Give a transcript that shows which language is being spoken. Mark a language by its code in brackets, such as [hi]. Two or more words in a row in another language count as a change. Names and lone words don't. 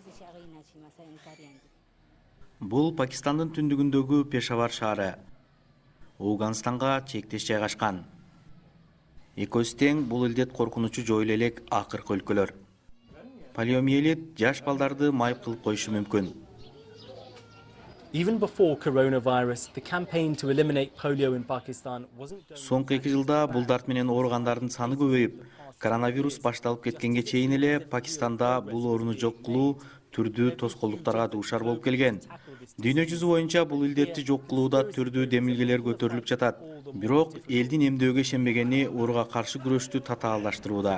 [ky] Бул Пакистандын түндүгүндөгү Пешавар шаары. Ауганстанга чектеш жайгашкан. Экөөсү тең бул илдет коркунучу жоюла элек акыркы өлкөлөр. Полиомиелит жаш балдарды майып кылып коюшу мүмкүн. [en] Even before coronavirus, the campaign to eliminate polio in Pakistan wasn't done. [ky] Соңку 2 жылда бул дарт менен ооругандардын саны көбөйүп, коронавирус башталып кеткенге чейин эле Пакистанда бул ооруну жок кылуу түрдүү тоскоолдуктарга дуушар болуп келген. Дүйнө жүзү боюнча бул илдетти жок кылууда түрдүү демилгелер көтөрүлүп жатат. Бирок элдин эмдөөгө ишенбегени ооруга каршы күрөштү татаалдаштырууда.